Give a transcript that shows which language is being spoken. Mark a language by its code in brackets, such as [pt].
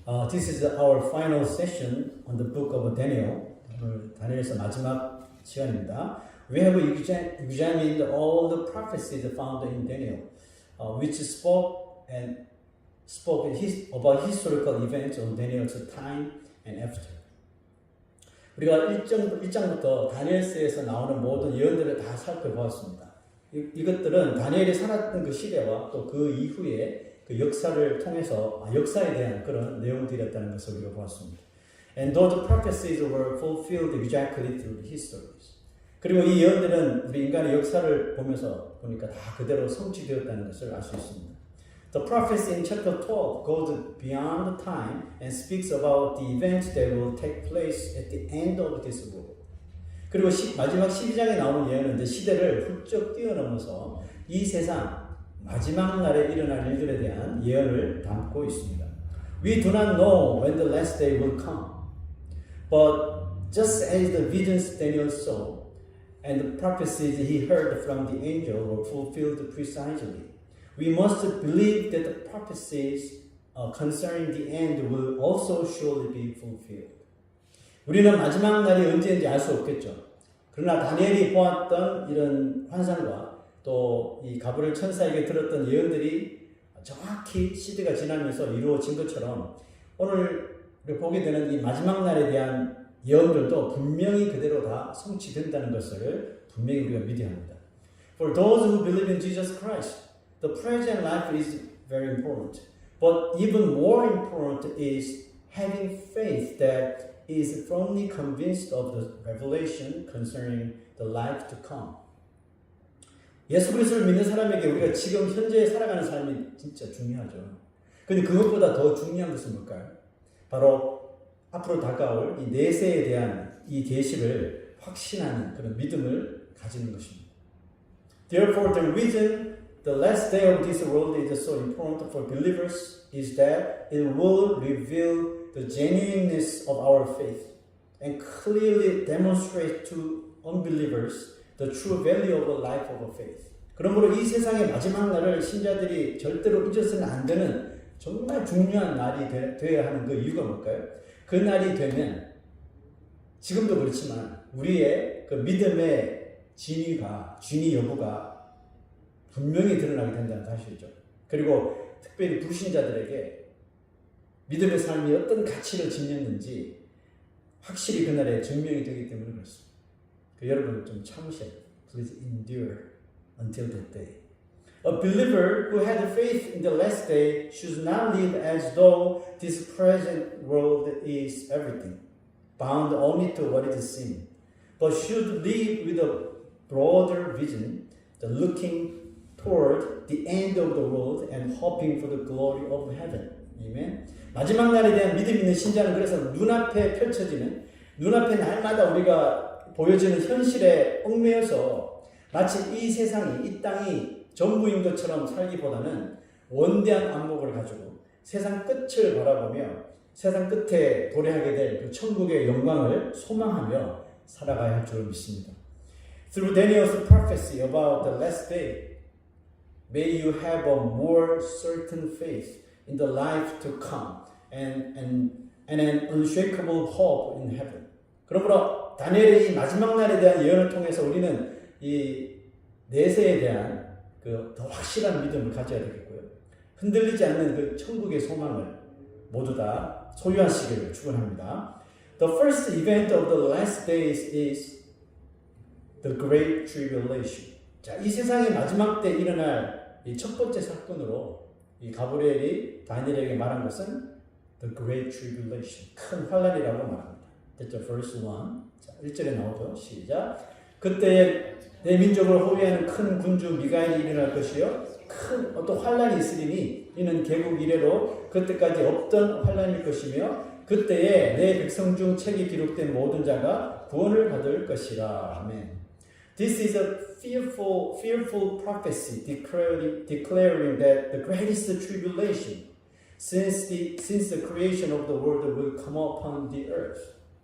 [en] This is our final session on the book of Daniel. [ko] 오늘 다니엘서 마지막 시간입니다. [en] We have examined all the prophecies found in Daniel, which spoke about historical events of Daniel's time and after. [ko] 우리가 1장부터 다니엘서에서 나오는 모든 예언들을 다 살펴보았습니다. 이것들은 다니엘이 살았던 그 시대와 또 그 이후에 그 역사를 통해서 역사에 대한 그런 내용들이었다는 것을 우리가 보았습니다. [en] And those prophecies were fulfilled exactly through the histories. [ko] 그리고 이 예언들은 우리 인간의 역사를 보니까 다 그대로 성취되었다는 것을 알 수 있습니다. [en] The prophecy in chapter 12 goes beyond time and speaks about the events that will take place at the end of this world. [ko] 그리고 마지막 12장에 나오는 예언은 시대를 훌쩍 뛰어넘어서 이 세상 마지막 날에 일어날 일들에 대한 예언을 담고 있습니다. [en] We do not know when the last day will come, but just as the visions Daniel saw and the prophecies he heard from the angel were fulfilled precisely, we must believe that the prophecies concerning the end will also surely be fulfilled. [ko] 우리는 마지막 날이 언제인지 알 수 없겠죠. 그러나 다니엘이 보았던 이런 환상과 또 이 가브리엘 천사에게 들었던 예언들이 정확히 시대가 지나면서 이루어진 것처럼 오늘 보게 되는 이 마지막 날에 대한 예언들도 분명히 그대로 다 성취된다는 것을 분명히 우리가 믿어야 합니다. [en] For those who believe in Jesus Christ, the present life is very important. But even more important is having faith that is firmly convinced of the revelation concerning the life to come. [ko] 예수 그리스도를 믿는 사람에게 우리가 지금 현재 살아가는 삶이 진짜 중요하죠. 그런데 그것보다 더 중요한 것은 뭘까요? 바로 앞으로 다가올 이 내세에 대한 이 계시를 확신하는 그런 믿음을 가지는 것입니다. [en] Therefore, the reason the last day of this world is so important for believers is that it will reveal the genuineness of our faith and clearly demonstrate to unbelievers the true value of the life of a faith. [ko] 그러므로 이 세상의 마지막 날을 신자들이 절대로 잊어서는 안 되는 정말 중요한 날이 되어야 하는 그 이유가 뭘까요? 그 날이 되면 지금도 그렇지만 우리의 그 믿음의 진위 여부가 분명히 드러나게 된다는 사실이죠. 그리고 특별히 불신자들에게 믿음의 삶이 어떤 가치를 지녔는지 확실히 그날에 증명이 되기 때문에 그렇습니다. 여러분 좀 참으세요. [en] Please endure until that day. A believer who had faith in the last day should not live as though this present world is everything, bound only to what is seen, but should live with a broader vision, the looking toward the end of the world and hoping for the glory of heaven. Amen. [ko] 마지막 날에 대한 믿음 있는 신자는 그래서 눈앞에 펼쳐지는 눈앞에 날마다 우리가 보여지는 현실에 얽매여서 마치 이 세상이 이 땅이 전부인 것처럼 살기보다는 원대한 안목을 가지고 세상 끝을 바라보며 세상 끝에 도래하게 될 그 천국의 영광을 소망하며 살아가야 할 줄 믿습니다. [en] Through Daniel's prophecy about the last day, may you have a more certain faith in the life to come and an unshakable hope in heaven. [ko] 그러므로 다니엘의 이 마지막 날에 대한 예언을 통해서 우리는 이 내세에 대한 그 더 확실한 믿음을 가져야 되겠고요. 흔들리지 않는 그 천국의 소망을 모두 다 소유하시기를 축원합니다. [en] The first event of the last days is the Great Tribulation. [ko] 자, 이 세상의 마지막 때 일어날 이 첫 번째 사건으로 이 가브리엘이 다니엘에게 말한 것은 [en] the Great Tribulation, [ko] 큰 환란이라고 말합니다. 됐죠? [en] Verse 1. [ko] 자, 1절에 나오죠. 시작. 그때에 내 민족을 호위하는 큰 군주 미가엘이 일어날 것이요. 큰 어떤 환란이 있으리니 이는 개국 이래로 그때까지 없던 환란일 것이며 그때에 내 백성 중 책이 기록된 모든 자가 구원을 받을 것이라. 아멘. [en] This is a fearful prophecy declaring that the greatest tribulation since the creation of the world will come upon the earth.